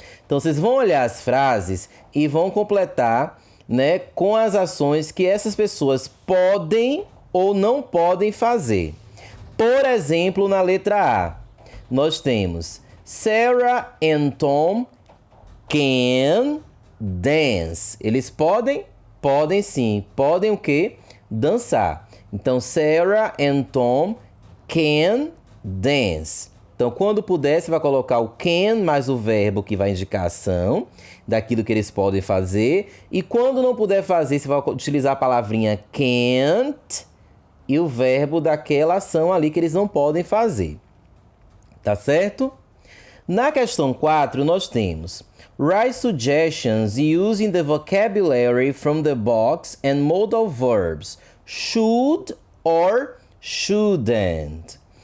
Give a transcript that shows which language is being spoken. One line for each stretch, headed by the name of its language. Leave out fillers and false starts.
Portuguese: Então, vocês vão olhar as frases e vão completar, né, com as ações que essas pessoas podem ou não podem fazer. Por exemplo, na letra A, nós temos
English: Sarah and Tom can dance.
Portuguese: Eles podem? Podem sim. Podem o quê? Dançar.
English: Então, Sarah and Tom can dance.
Portuguese: Então, quando puder, você vai colocar o can mais o verbo que vai indicar a ação daquilo que eles podem fazer. E quando não puder fazer, você vai utilizar a palavrinha can't e o verbo daquela ação ali que eles não podem fazer. Tá certo? Na questão 4, nós temos
English: write suggestions using the vocabulary from the box and modal verbs should or shouldn't.